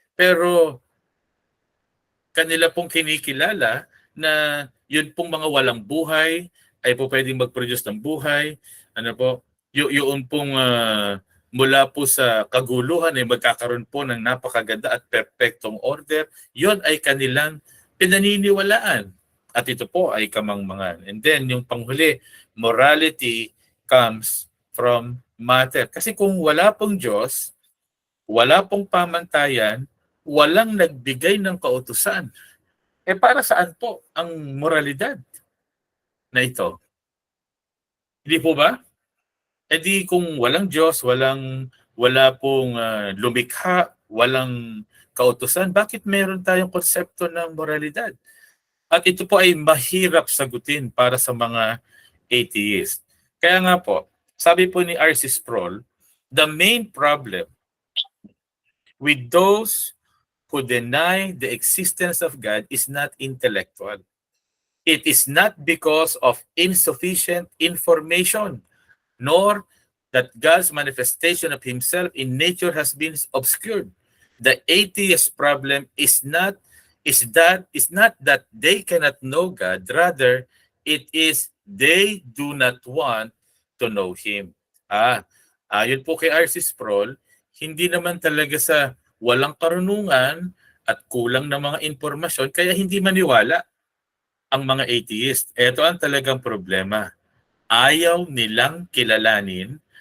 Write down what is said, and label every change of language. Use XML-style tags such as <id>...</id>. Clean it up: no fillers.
<tl>Pero kanila pong kinikilala na yun pong mga walang buhay ay po pwedeng mag-produce ng buhay. Yun pong mula po sa kaguluhan ay magkakaroon po ng napakaganda at perpektong order. Yun ay kanilang pinaniniwalaan. At ito po ay kamangmangan.</tl> <en>And then</en> <tl>yung panghuli,</tl> <en>morality comes from matter.</en> <tl>Kasi kung wala pong Diyos, wala pong pamantayan, walang nagbigay ng kautusan. Para saan po ang moralidad na ito? Hindi po ba? Di kung walang Diyos, wala pong lumikha, walang kautusan, bakit meron tayong konsepto ng moralidad? At ito po ay mahirap sagutin para sa mga atheist. Kaya nga po, sabi po ni R.C.</tl> <en>Sproul, the main problem with those who deny the existence of God is not intellectual. It is not because of insufficient information, nor that God's manifestation of himself in nature has been obscured. The atheist problem is not that they cannot know God, rather it is they do not want to know him.</en> <tl>Ayon po kay R.C. Sproul, hindi naman talaga sa walang karunungan at kulang na mga impormasyon kaya hindi maniwala ang mga atheist. Ito ang talagang problema. Ayaw nilang kilalanin</tl>